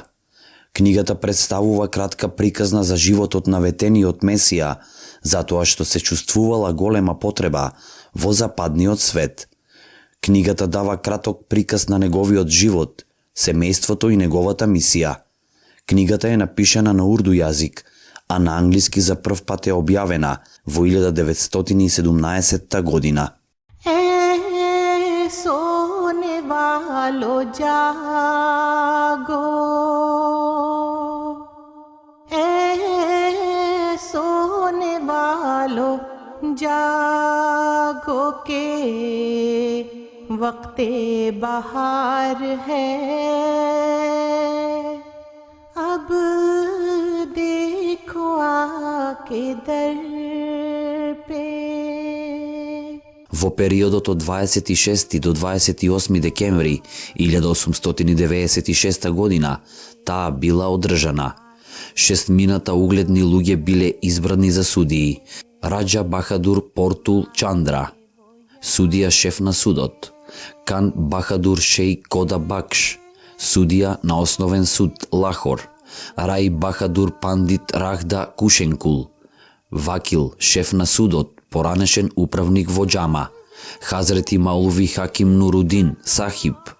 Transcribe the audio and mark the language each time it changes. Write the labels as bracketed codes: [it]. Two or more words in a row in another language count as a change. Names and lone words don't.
[mk] Книгата представува кратка приказна за животот на ветениот Месија, затоа што се чувствувала голема потреба во западниот свет. Книгата дава краток приказ на неговиот живот, семејството и неговата мисија. Книгата е напишана на урду јазик, а на англиски за прв пат е објавена во 1917 година. [ur] سونے والو جاگو، سونے والو جاگو کہ وقتِ بہار ہے، اب دیکھو آ کے در پہ. [mk] Во периодот од 26 до 28 декември 1896 година таа била одржана. 6 угледни луѓе биле избрани за судии. Раджа Бахадур Портул Чандра, судија шеф на судот; Кан Бахадур Шейх Кода Бакш, судија на основен суд Лахор; Рај Бахадур Пандит Рахда Кушенкул, вакил, шеф на судот, поранешен управник во џама; Хазрети Маулви Хаким Нурудин Сахиб,